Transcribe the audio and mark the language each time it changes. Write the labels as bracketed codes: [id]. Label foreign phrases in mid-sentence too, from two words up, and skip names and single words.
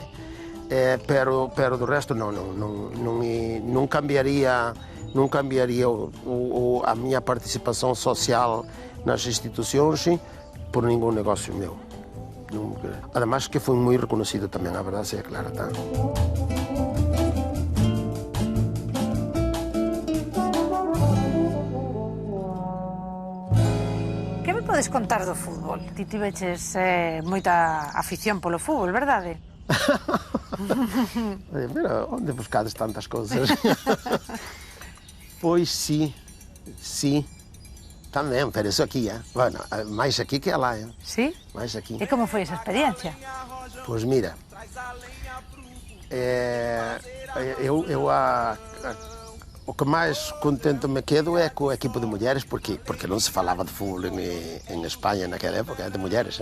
[pt] Pero do resto não cambiaria a minha participação social nas instituições por nenhum negócio meu. Además que foi muito reconhecido também, a verdade é clara, tá? [gl] Que me podes contar do fútbol? Ti tiveches moita afición polo fútbol, verdade? Mira, onde buscades tantas coisas? [pt] Pois sim, também, pero isso aqui, bueno, mais aqui que lá, [gl] Sí? [pt] Mais aqui. [gl] E como foi esa experiencia? [pt] Pois mira, o que mais contente me quedo é com a equipa de mulheres, porque não se falava de futebol em Espanha naquela época, é de mulheres.